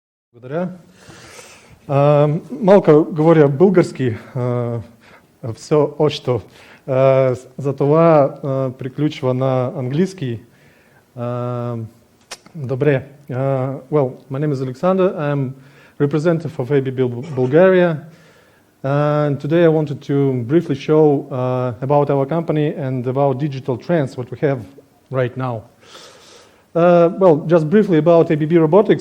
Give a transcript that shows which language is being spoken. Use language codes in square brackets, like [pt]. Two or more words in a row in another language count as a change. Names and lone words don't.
[bg] Благодаря. Малко говоря български все още. Затова приключва на английски. Добре. [en] Well, my name is Aleksandr. I'm representative of ABB Bulgaria. And today I wanted to briefly show about our company and about digital trends, what we have right now. Well, just briefly about ABB Robotics.